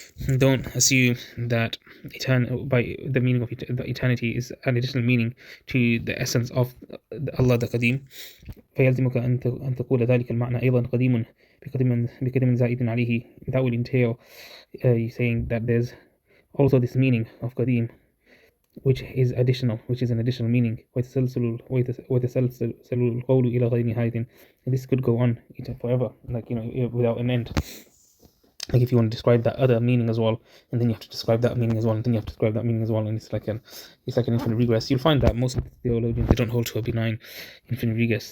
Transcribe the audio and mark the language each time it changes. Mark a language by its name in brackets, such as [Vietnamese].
[English] Don't assume that by the meaning of eternity is an additional meaning to the essence of Allah the Qadim. [Arabic] فيلزمك أن تقول ذلك المعنى أيضا قديم بقدم زائد عليه. [English] That will entail you saying that there's also this meaning of Qadim, which is an additional meaning. [Arabic] ويتسلسل القول إلى غير نهاية. [English] And this could go on forever, like without an end. Like if you want to describe that other meaning as well, and then you have to describe that meaning as well, and then you have to describe that meaning as well, and it's like an infinite regress. You'll find that most of the theologians, they don't hold to a benign infinite regress.